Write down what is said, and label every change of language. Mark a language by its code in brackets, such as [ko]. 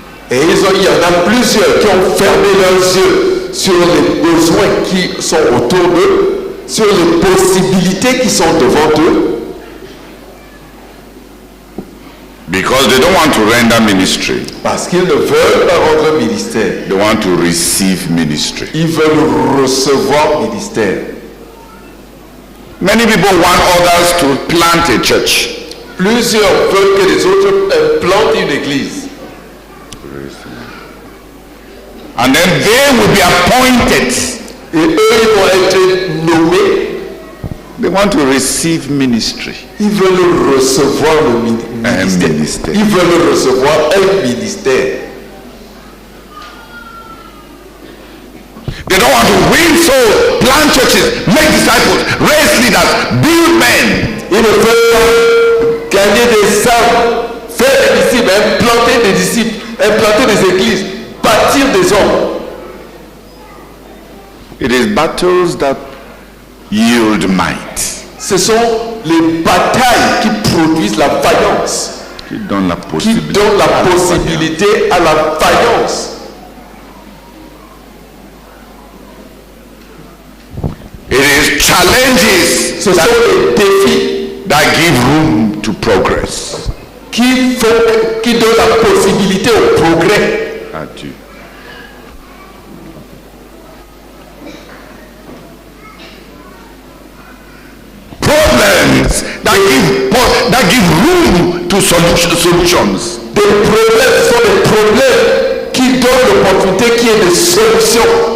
[fr] Et il y en a plusieurs qui ont fermé leurs yeux sur les besoins qui sont autour d'eux, sur les possibilités qui sont devant eux, [en] Because they don't want to render ministry. [fr] parce qu'ils ne veulent pas rendre ministère. [en] They want to receive ministry. [fr] Ils veulent recevoir ministère. [en] Many people want others to plant a church. [fr] Plusieurs veulent que les autres plantent une église. [en] And then they will be appointed. [fr] Et eux, ils vont être nommés. [en] They want to receive ministry. [fr] Ils veulent recevoir le Un ministère. ministère. Ils veulent recevoir un ministère. [en] They don't want to win souls, plant churches, make disciples, raise leaders, build men. [fr] Ils ne veulent pas gagner des âmes, faire des disciples, implanter des disciples, implanter des églises, bâtir des hommes. [en] It is battles that yield might. [fr] Ce sont les batailles qui produisent la vaillance, Qui donnent la qui possibilité. donnent la possibilité à la vaillance. [en] It is challenges [fr] Ce sont les défis [en] that give room to progress. [fr] qui donnent la possibilité au progrès. Adieu. [en] Problems that give room to solutions. [fr] Des problèmes sont des problèmes qui donnent l'opportunité qu'il y ait des solutions.